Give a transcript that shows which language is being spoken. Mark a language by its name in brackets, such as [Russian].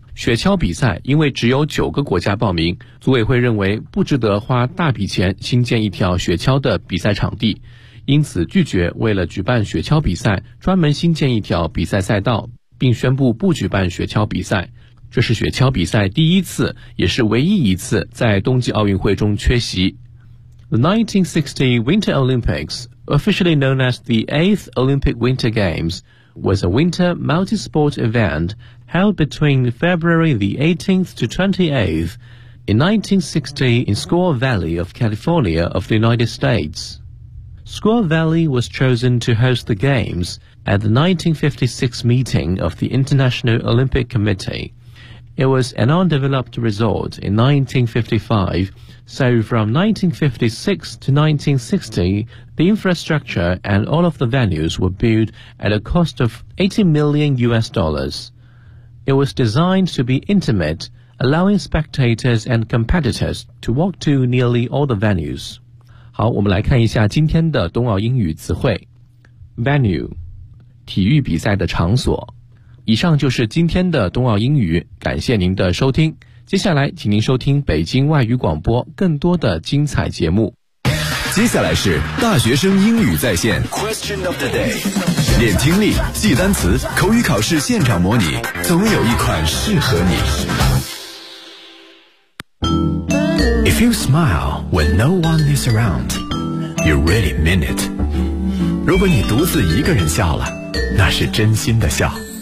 [Chinese] 雪橇比赛因为只有9个国家报名，组委会认为不值得花大笔钱新建一条雪橇的比赛场地，因此拒绝为了举办雪橇比赛专门新建一条比赛赛道，并宣布不举办雪橇比赛。这是雪橇比赛第一次也是唯一一次在冬季奥运会中缺席。 [English] The 1960 Winter Olympics, officially known as the 8th Olympic Winter Games, was a winter multi-sport eventheld between February the 18th to 28th in 1960 in Squaw Valley of California of the United States. Squaw Valley was chosen to host the Games at the 1956 meeting of the International Olympic Committee. It was an undeveloped resort in 1955, so from 1956 to 1960, the infrastructure and all of the venues were built at a cost of $80 million. It was designed to be intimate, allowing spectators and competitors to walk to nearly all the venues. [Chinese] 好，我们来看一下今天的冬奥英语词汇。Venue, 体育比赛的场所。以上就是今天的冬奥英语，感谢您的收听。接下来请您收听北京外语广播更多的精彩节目。接下来是大学生英语在线。 [English] Question of the day. [Chinese] 练听力，记单词，口语考试现场模拟，总有一款适合你。 [English] If you smile when no one is around, you really mean it. [Chinese] 如果你独自一个人笑了，那是真心的笑。